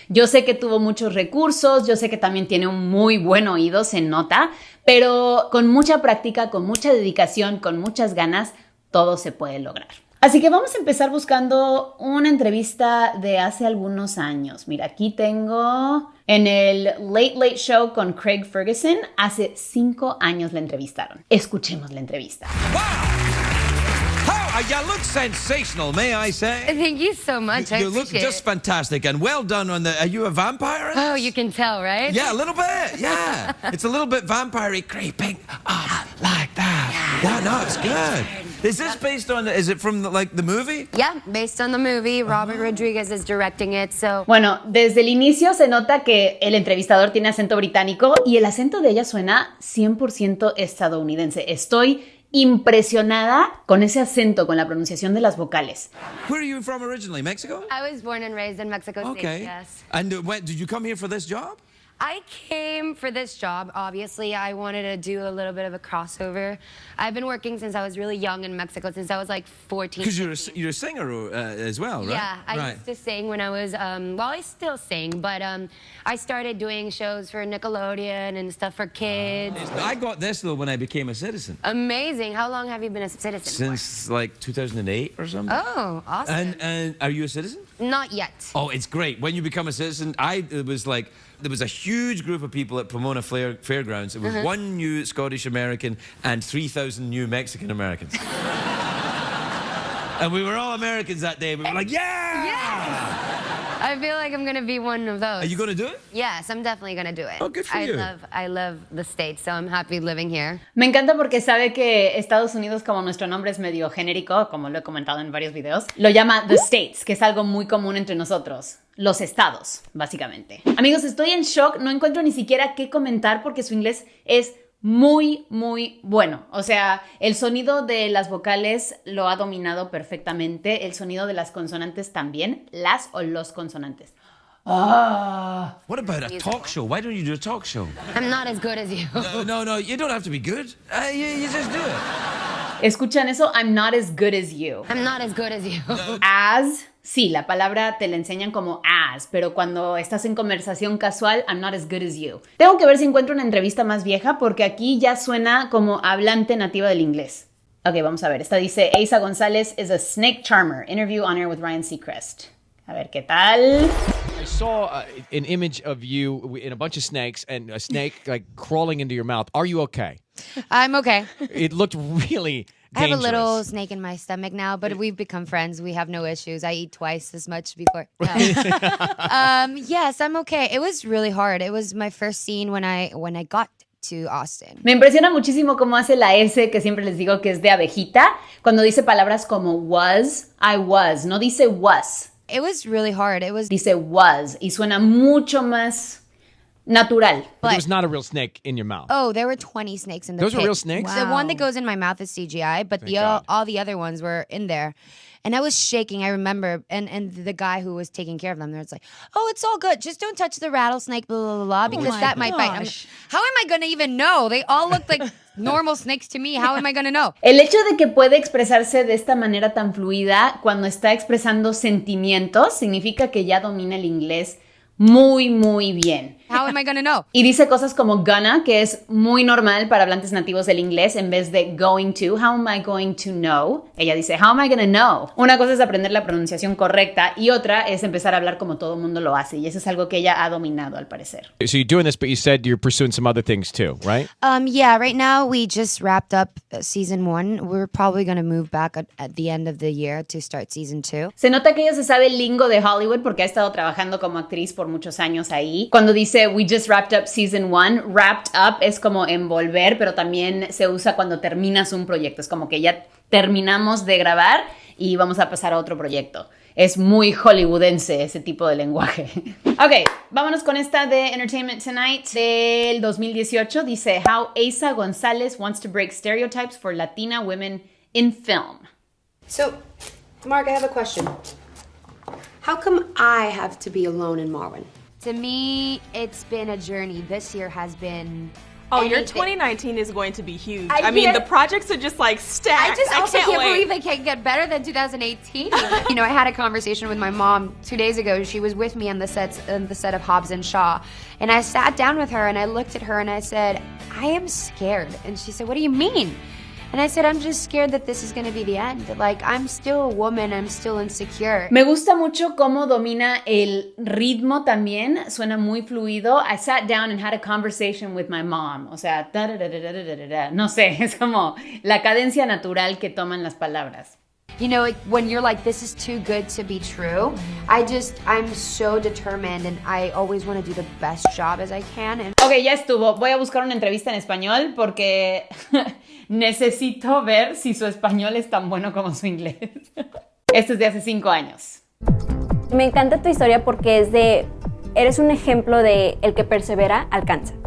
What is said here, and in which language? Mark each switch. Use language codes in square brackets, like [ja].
[es] Yo sé que tuvo muchos recursos, yo sé que también tiene un muy buen oído, se nota, pero con mucha práctica, con mucha dedicación, con muchas ganas, todo se puede lograr. Así que vamos a empezar buscando una entrevista de hace algunos años. Mira, aquí tengo en el Late Late Show con Craig Ferguson. Hace 5 años la entrevistaron. Escuchemos la entrevista. [en] Wow! You look sensational, may I say? Thank you so much. You look just fantastic, and well done on the... Are you a vampire? Oh, you can tell, right? Yeah, a little bit, yeah. It's a little bit vampire-y, creeping up like that. Yeah, no, it's good. Is this based on... Is it from, the movie? Yeah, based on the movie. Robert Rodriguez is directing it, so... [es] Bueno, desde el inicio se nota que el entrevistador tiene acento británico y el acento de ella suena 100% estadounidense. Estoy impresionada con ese acento, con la pronunciación de las vocales. [en] Where are you from originally? Mexico? I was born and raised in Mexico State, Okay. yes. And when, did you come here for this job? I came for this job. Obviously, I wanted to do a little bit of a crossover. I've been working since I was really young in Mexico, since I was like 14. Because you're a singer as well, right? Yeah, I used to sing when I was, well, I still sing, but I started doing shows for Nickelodeon and stuff for kids. I got this, though, when I became a citizen. Amazing. How long have you been a citizen Since, 2008 or something. Oh, awesome. And are you a citizen? Not yet. Oh, it's great. When you become a citizen, there was a huge group of people at Pomona Fairgrounds. It was one new Scottish American and 3,000 new Mexican Americans. And we were all Americans that day. We were like, yeah! I feel like I'm gonna be one of those. Are you going to do it? Yes, I'm definitely gonna do it. Oh, good for you. I love the States, so I'm happy living here. [es] Me encanta porque sabe que Estados Unidos, como nuestro nombre es medio genérico, como lo he comentado en varios videos, lo llama The States, que es algo muy común entre nosotros. Los estados, básicamente. Amigos, estoy en shock, no encuentro ni siquiera qué comentar porque su inglés es muy, muy bueno. O sea, el sonido de las vocales lo ha dominado perfectamente, el sonido de las consonantes también, las o los consonantes. [en] What about a talk show? Why don't you do a talk show? I'm not as good as you. No, you don't have to be good. You just do it. [es] ¿Escuchan eso? [en] I'm not as good as you. I'm not as good as you. [es] As, sí, la palabra te la enseñan como as, pero cuando estás en conversación casual, [en] I'm not as good as you. [es] Tengo que ver si encuentro una entrevista más vieja porque aquí ya suena como hablante nativa del inglés. Ok, vamos a ver. Esta dice, Eiza Gonzalez [en] is a snake charmer. Interview on air with Ryan Seacrest. [es] A ver, ¿qué tal? [en] I saw an image of you in a bunch of snakes and a snake like crawling into your mouth. Are you okay? I'm okay. It looked really dangerous. I have a little snake in my stomach now, but we've become friends. We have no issues. I eat twice as much before. No. Yes, I'm okay. It was really hard. It was my first scene when I got to Austin. [es] Me impresiona muchísimo cómo hace la S, que siempre les digo que es de abejita, cuando dice palabras como was, [en] I was, [es] no dice was. [en] It was really hard. [es] Dice was y suena mucho más natural. [en] But there was not a real snake in your mouth. Oh, there were 20 snakes in the Those pit. were real snakes? The one that goes in my mouth is CGI, but all the other ones were in there. And I was shaking, I remember. And the guy who was taking care of them, there was like, oh, it's all good. Just don't touch the rattlesnake, blah, blah, blah, because that might bite. How am I going to even know? They all look like normal snakes to me. How am I going to know? [es] El hecho de que puede expresarse de esta manera tan fluida cuando está expresando sentimientos significa que ya domina el inglés muy, muy bien. [en] How am I going to know? [es] Y dice cosas como gonna, que es muy normal para hablantes nativos del inglés, en vez de going to. [en] How am I going to know? [es] Ella dice, [en] how am I going to know? [es] Una cosa es aprender la pronunciación correcta y otra es empezar a hablar como todo mundo lo hace. Y eso es algo que ella ha dominado, al parecer. [en] So you're doing this, but you said you're pursuing some other things too, right? Yeah, right now we just wrapped up season 1. We're probably going to move back at the end of the year to start season 2. [es] Se nota que ella se sabe el lingo de Hollywood porque ha estado trabajando como actriz por muchos años ahí. Cuando dice, [en] we just wrapped up season 1, [es] wrapped up es como envolver, pero también se usa cuando terminas un proyecto. Es como que ya terminamos de grabar y vamos a pasar a otro proyecto. Es muy hollywoodense ese tipo de lenguaje. Ok, vámonos con esta de Entertainment Tonight del 2018. Dice, [en] How Eiza Gonzalez wants to break stereotypes for Latina women in film. So, Mark, I have a question. How come I have to be alone in Marwin? To me, it's been a journey. This year has been Oh, your anything. 2019 is going to be huge. I I mean, can't- the projects are just like stacked. I just also can't can't wait. believe they can't get better than 2018. You know, I had a conversation with my mom 2 days ago. She was with me on the set of Hobbs and Shaw. And I sat down with her and I looked at her and I said, I am scared. And she said, what do you mean? And I said, I'm just scared that this is going to be the end. Like, I'm still a woman, I'm still insecure. [es] Me gusta mucho cómo domina el ritmo también, suena muy fluido. [en] I sat down and had a conversation with my mom. [es] O sea, no sé, es como la cadencia natural que toman las palabras. [en] You know, like, when you're like, this is too good to be true, I'm so determined and I always want to do the best job as I can. And [es] Ok, ya estuvo. Voy a buscar una entrevista en español porque necesito ver si su español es tan bueno como su inglés. Esto es de hace 5 años. Me encanta tu historia porque eres un ejemplo de el que persevera, alcanza.